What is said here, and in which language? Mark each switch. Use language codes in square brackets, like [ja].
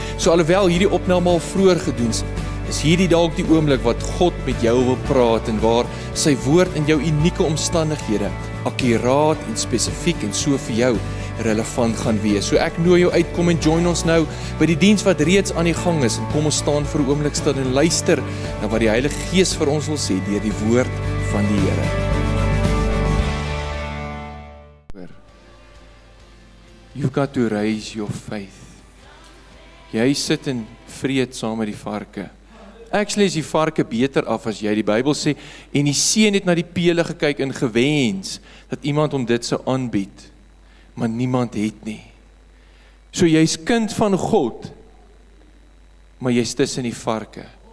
[af] So alhoewel hierdie opname al vroeër gedoen is hierdie dalk die oomblik wat God met jou wil praat en waar sy woord in jou unieke omstandighede akkuraat en spesifiek en so vir jou relevant gaan wees. So ek nooi jou uit, kom en join ons nou by die diens wat reeds aan die gang is en kom ons staan vir 'n oomblik stil en luister na wat die Heilige Gees vir ons wil sê deur die woord van die Here. [en] You've got to raise your faith. [af] Jy sit in vrede saam met die varke. Actually is die varke beter af as jy, die Bybel sê, en die seun het na die pele gekyk en gewens, dat iemand hom dit sou aanbied, maar niemand het nie. So jy's kind van God, maar jy's tussen die varke.